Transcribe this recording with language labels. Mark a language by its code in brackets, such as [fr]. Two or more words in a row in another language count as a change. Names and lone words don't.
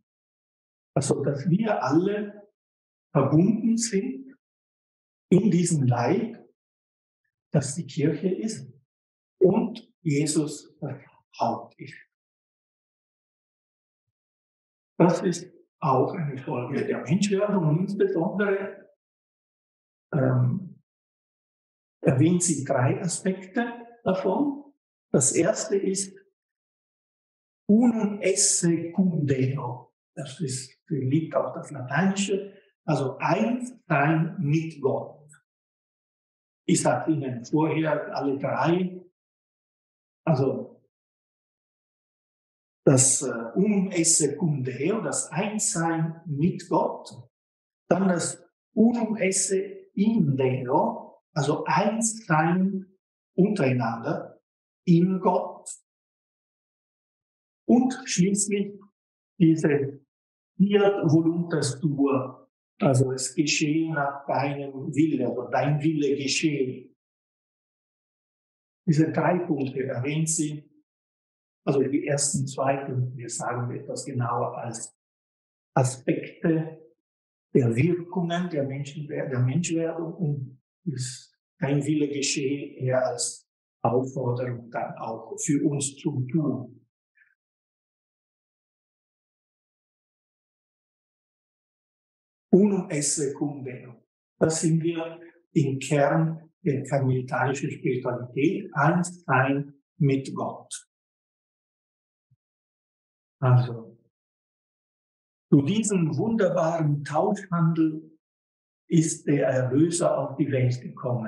[de] Also, dass wir alle verbunden sind in diesem Leib, das die Kirche ist und Jesus das Haupt ist. Das ist auch eine Folge der Menschwerdung und insbesondere erwähnt sie 3 Aspekte davon. Das erste ist [la] unum esse cum Deo. [de] Das liegt auf das Lateinische, also eins sein mit Gott. Ich sagte Ihnen vorher alle 3, also das [la] unum esse cum Deo, [de] das Einssein mit Gott, dann das [la] unum esse in Deo, [de] also Einssein untereinander in Gott und schließlich diese [la] Fiat voluntas tua, [de] also es geschehe nach deinem Wille, also dein Wille geschehe. Diese 3 Punkte erwähnt sie, also die ersten 2, wir sagen etwas genauer als Aspekte der Wirkungen der Menschwerdung und dein Wille geschehe eher als Aufforderung dann auch für uns zum Tun. [la] Unum esse cum Deo. [de] Das sind wir im Kern der karmelitanischen Spiritualität, eins sein mit Gott. Also, zu diesem wunderbaren Tauschhandel ist der Erlöser auf die Welt gekommen.